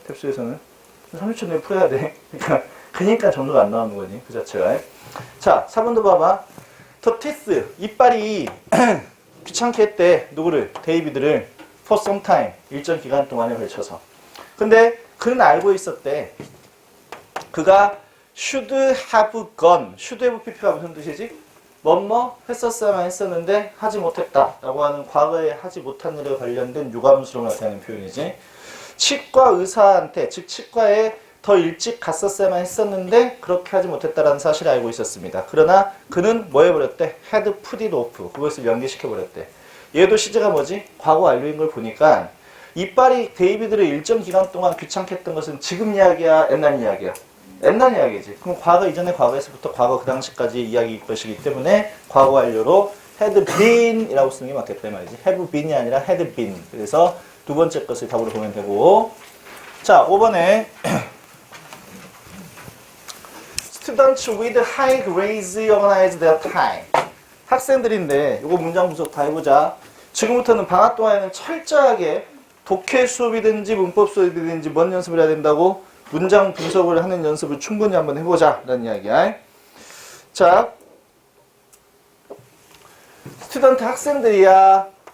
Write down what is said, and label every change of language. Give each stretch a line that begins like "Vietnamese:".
Korean: 탭스에서는 30초 내에 풀어야 돼. 그러니까 점수가 안 나오는 거지. 그 자체가. 자, 4번도 봐봐.
English: The teeth,
Korean: 이빨이 귀찮게 했대. 누구를? 데이비드를
English: for some time,
Korean: 일정 기간 동안에 걸쳐서. 근데 그는 알고 있었대. 그가
English: should have gone.
Korean: should have pp가 무슨 뜻이지? 뭐뭐 했었어야만 했었는데 하지 못했다 라고 하는 과거에 하지 못한 일에 관련된 유감스러움을 나타내는 표현이지. 치과 의사한테, 즉 치과에 더 일찍 갔었어야만 했었는데 그렇게 하지 못했다라는 사실을 알고 있었습니다. 그러나 그는 뭐 해버렸대?
English: had put it off.
Korean: 그것을 연기시켜버렸대. 얘도 시제가 뭐지? 과거 완료인 걸 보니까 이빨이 데이비드를 일정 기간 동안 귀찮게 했던 것은 지금 이야기야? 옛날 이야기야? 옛날 이야기지. 그럼 과거 이전에 과거에서부터 과거 그 당시까지 이야기일 것이기 때문에 과거 완료로 had been 이라고 쓰는 게 맞겠다 말이지. have been이 아니라 had been. 그래서 두 번째 것을 답으로 보면 되고. 자, 5번에
English: Students with high grades organize their time.
Korean: 학생들인데 이거 문장 분석 다 해보자. 지금부터는 방학 동안에는 철저하게 독해 수업이든지 문법 수업이든지 뭔 연습을 해야 된다고? 문장 분석을 하는 연습을 충분히 한번 해보자 라는 이야기야. 자, 스튜던트 학생들이야.